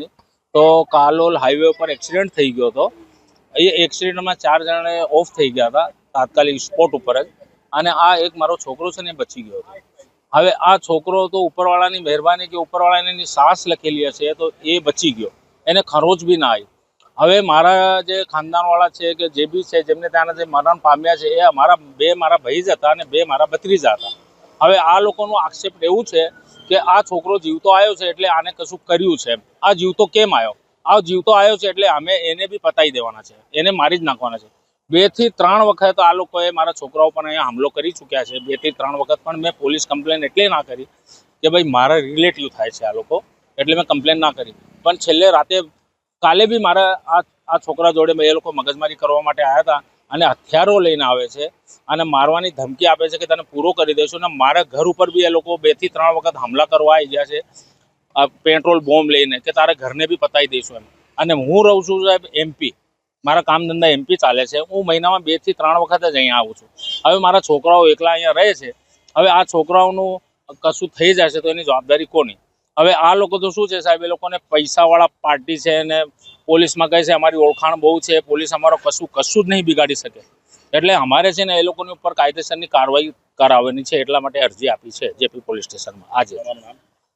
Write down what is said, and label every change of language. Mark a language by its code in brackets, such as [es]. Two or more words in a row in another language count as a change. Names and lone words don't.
[gu] તો કાલોલ હાઈવે પર એક્સિડેન્ટ થઈ ગયો તો યે એક્સિડેન્ટ મેં 4 જણે ઑફ થઈ ગયા થા તાત્કાલિક સ્પૉટ પર જ અને આ એક મારો છોકરો છે ને બચી ગયો તો હવે આ છોકરો તો ઉપરવાળાની મહેરબાની કે ઉપરવાળાની સાંસ લખેલી હશે તો એ બચી ગયો, એને ખરોચ ભી ના આઈ। હવે મારા જે ખાનદાનવાળા છે કે જે બી છે જેમને ત્યાના જે મરણ પામ્યા છે એ અમારા 2 મારા ભાઈ જ હતા અને 2 મારા ભત્રીજા હતા। હવે આ લોકોનું આક્ષેપ એવું છે કે આ છોકરો જીવતો આવ્યો છે એટલે આને કશું કર્યું છે। આ જીવતો કેમ આવ્યો? આ જીવતો આવ્યો છે એટલે અમે એને બી પતાઈ દેવાના છે, એને મારી જ નાખવાના છે। 2 થી 3 વખત આ લોકોએ મારા છોકરાઓ પર અહીંયા હમલો કરી ચૂક્યા છે। 2 થી 3 વખત પણ મૈં પોલીસ કમ્પ્લેન એટલે ના કરી કે ભાઈ મારા રિલેટિવ થાય છે આ લોકો એટલે મૈં કમ્પ્લેન ના કરી। પણ છેલ્લે રાતે કાલે બી મારા આ છોકરા જોડે એ લોકો મગજમારી કરવા માટે આયા થા અને હથિયારો લઈને આવે છે અને મારવાની ધમકી આપે છે કે તને પૂરો કરી દેશો ને મારા ઘર ઉપર બી એ લોકો 2 થી 3 વખત હમલા કરવા આઈ ગયા છે પેટ્રોલ બૉમ્બ લઈને કે તારે ઘરને બી પતાઈ દઈશું એમ। અને હૂં રહૂં છું સાહેબ MP, મારા કામ ધંધા MP ચાલે છે। હૂં મહીનામાં 2 થી 3 વખત જ અહીંયા आવું છું। હવે મારા છોકરાઓ એકલા અહીંયા રહે છે। હવે આ છોકરાઓનું કશું થઈ જશે તો એની જવાબદારી કોની? હવે આ લોકો તો શું છે સાહેબ, એ લોકોને પૈસાવાળા પાર્ટી છે ને પોલીસમાં કહે છે અમારી ઓળખાણ બહુ છે, પોલીસ અમારો કશું જ નહીં બિગાડી શકે। એટલે અમારે છે ને એ લોકોની ઉપર કાયદેસરની કાર્યવાહી કરાવવાની છે, એટલા માટે અરજી આપી છે જેપી પોલીસ સ્ટેશનમાં આજે।